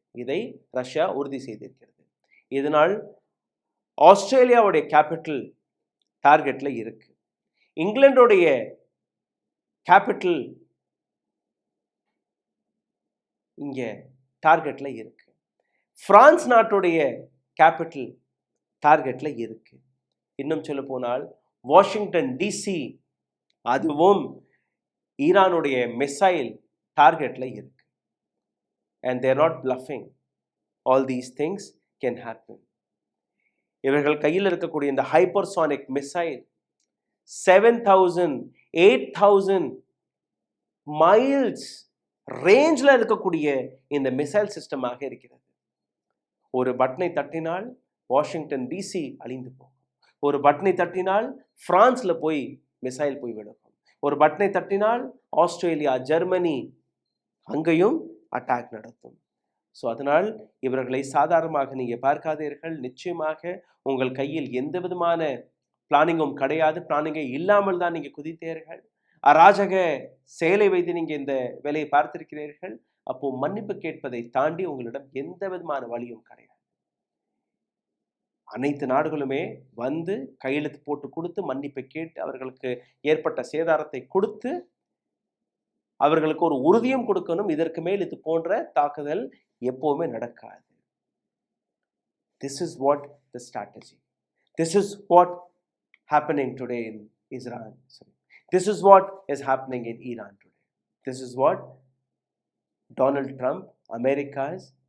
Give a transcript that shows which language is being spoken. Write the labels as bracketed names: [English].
[Tamil] இதை ரஷ்யா உறுதி செய்திருக்கிறது. இதனால் ஆஸ்திரேலியாவுடைய கேபிட்டல் டார்கெட்ல இருக்கு, இங்கிலாந்துடைய கேபிட்டல் இங்க டார்கெட்ல இருக்கு, பிரான்ஸ் நாட்டுடைய கேபிட்டல் டார்கெட்ல இருக்கு. இன்னும் சொல்ல போனால் வாஷிங்டன் டிசி அதுவும் ஈரானுடைய மிசைல் டார்கெட்ல இருக்கு. [English] and they are not bluffing. all these things can happen. [Tamil] இவர்கள் கையில் இருக்கக்கூடிய இந்த ஹைப்பர்சானிக் மிசைல் 7000 8000 மைல்ஸ் ரேஞ்சில் இருக்கக்கூடிய இந்த மிசைல் சிஸ்டமாக இருக்கிறது. ஒரு பட்டனை தட்டினால் வாஷிங்டன் டிசி அழிந்து போகும், ஒரு பட்டனை தட்டினால் பிரான்ஸ்ல போய் மிசைல் போய் விடும், ஒரு பட்டனை தட்டினால் ஆஸ்திரேலியா, ஜெர்மனி அங்கேயும் அட்டாக் நடத்தும். ஸோ அதனால் இவர்களை சாதாரணமாக நீங்கள் பார்க்காதீர்கள். நிச்சயமாக உங்கள் கையில் எந்த விதமான பிளானிங்கும் கிடையாது, பிளானிங்கே இல்லாமல் தான் நீங்கள் குதித்தீர்கள், அராஜக செயலை வைத்து நீங்கள் இந்த வேலையை பார்த்திருக்கிறீர்கள். அப்போ மன்னிப்பு கேட்பதை தாண்டி உங்களிடம் எந்த விதமான வழியும் கிடையாது. அனைத்து நாடுகளுமே வந்து கையெழுத்து போட்டு கொடுத்து மன்னிப்பை கேட்டு அவர்களுக்கு ஏற்பட்ட சேதாரத்தை கொடுத்து அவர்களுக்கு ஒரு உறுதியும் கொடுக்கணும். இதற்கு மேல் இது போன்ற தாக்குதல் எப்பவுமே நடக்காது. [English] This is what the strategy. This is what happening today in Israel. This is what is happening in Iran today. This is what Donald Trump, America's